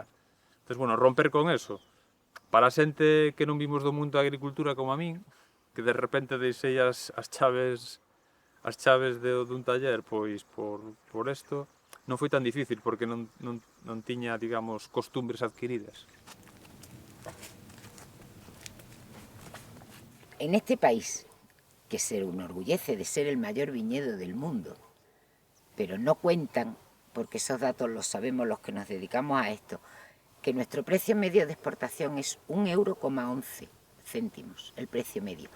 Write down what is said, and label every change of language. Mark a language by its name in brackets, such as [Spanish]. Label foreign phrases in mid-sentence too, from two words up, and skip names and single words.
[Galician] Entón, bueno, [Spanish] romper con eso. [Galician] Para a xente que non vimos do mundo da agricultura como a min, que de repente deixei as chaves dun taller, pois por isto, non foi tan difícil, porque non tiña, digamos, costumbres adquiridas. [Spanish] En este país, que se enorgullece de ser el mayor viñedo del mundo, pero no cuentan, porque esos datos los sabemos los que nos dedicamos a esto, que nuestro precio medio de exportación es 1,11 €, el precio medio.